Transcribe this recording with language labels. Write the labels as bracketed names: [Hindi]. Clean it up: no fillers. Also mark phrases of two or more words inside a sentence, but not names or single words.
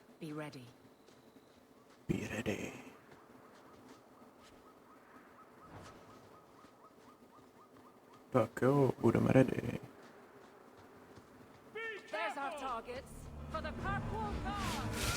[English] Be ready. Be ready. [Czech] Tak jo, budeme ready. [English] There's our targets for the purple guard.